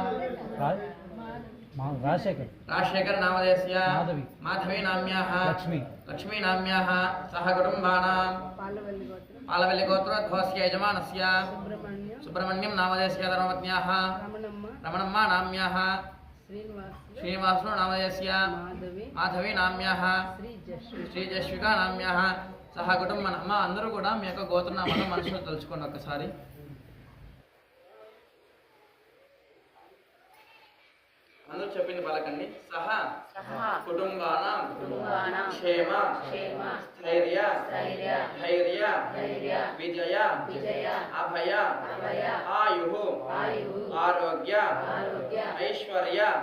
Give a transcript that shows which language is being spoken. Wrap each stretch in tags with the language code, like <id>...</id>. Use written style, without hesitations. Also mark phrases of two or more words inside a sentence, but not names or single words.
<sa>राजशेखर नामधेयस्य माधवी नाम्याः लक्ष्मी नाम्याः सह कुटुम्बानां पालवल्ली गोत्रोद्भवस्य यजमानस्य सुब्रह्मण्यं नामधेयस्य धर्मपत्न्याः रमणम्मा नाम्याः श्रीनिवासो नामधेयस्य माधवी नाम्याः శ్రీజస్విక నామ్యాః సహ కుటుంబ</sa> <te>అమ్మ అందరూ కూడా మీ యొక్క గోత్రనామాలను మనసులో తలుచుకోండి ఒకసారి. అందరూ చెప్పింది పలకండి.</te> <sa>సహ కుటుంబానాం క్షేమ స్థైర్య ధైర్య విజయ అభయ ఆయుః ఆరోగ్య ఐశ్వర్య</sa>